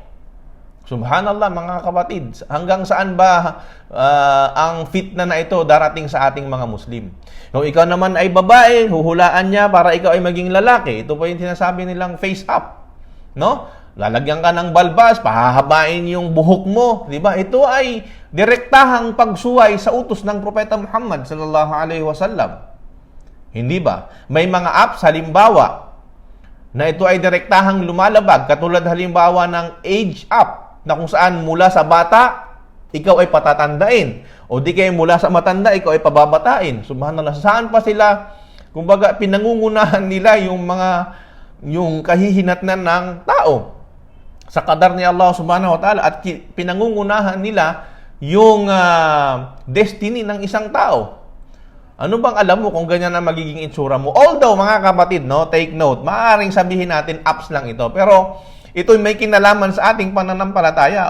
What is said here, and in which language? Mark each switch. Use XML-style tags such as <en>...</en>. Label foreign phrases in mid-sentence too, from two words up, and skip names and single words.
<tl>Subhanallah, mga kapatid, hanggang saan ba ang fitna na ito darating sa ating mga Muslim? Kung ikaw naman ay babae, huhulaan niya para ikaw ay maging lalaki. Ito po yung sinasabi nilang Face App, no? Lalagyan ka ng balbas, pahahabain yung buhok mo, di ba? Ito ay direktahang pagsuway sa utos ng Propeta Muhammad</tl> <ar>صلى الله عليه وسلم.</ar> <tl>Hindi ba? May mga apps halimbawa na ito ay direktahang lumalabag, katulad halimbawa ng age app na kung saan mula sa bata ikaw ay patatandain, o di kaya mula sa matanda ikaw ay pababatain. Subhanallah, saan pa sila kumbaga pinangungunahan nila yung kahihinatnan ng tao sa kadar ni Allah</tl> <ar>سبحانه وتعالى,</ar> <tl>at pinangungunahan nila yung destiny ng isang tao. Ano bang alam mo kung ganyan ang magiging itsura mo? Although, mga kapatid, no,</tl> <en>take note,</en> <tl>maaaring sabihin natin apps lang ito, pero ito may kinalaman sa ating pananampalataya.</tl>